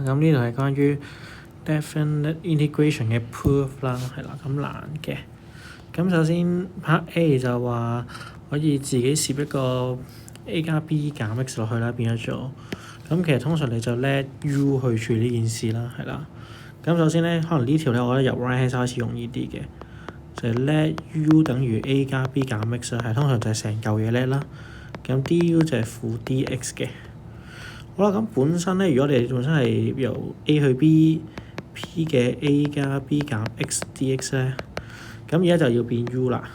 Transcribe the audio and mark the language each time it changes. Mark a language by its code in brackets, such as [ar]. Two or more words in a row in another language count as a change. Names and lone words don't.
[yue] 咁呢度係關於 [en] definite integration [yue] 嘅 proof 啦，係啦，咁難嘅。咁首先 [en] part A [yue] 就話可以自己攝一個 A 加 B 減 X 落去啦，變咗做。咁其實通常你就 [en] let U [yue] 去處理呢件事啦，係啦。咁首先咧，可能呢條咧，我覺得由 [en] right hand side [yue] 開始容易啲嘅，就係 [en] let U [yue] 等於 A 加 B 減 X 啦，係通常就係成嚿嘢 let 啦。咁 du 就係負 dx 嘅。好啦，咁本身咧，如果你本身係由 A 去 B，P 嘅 A 加 B 減 X dx 咧，咁而家就要變 U 啦。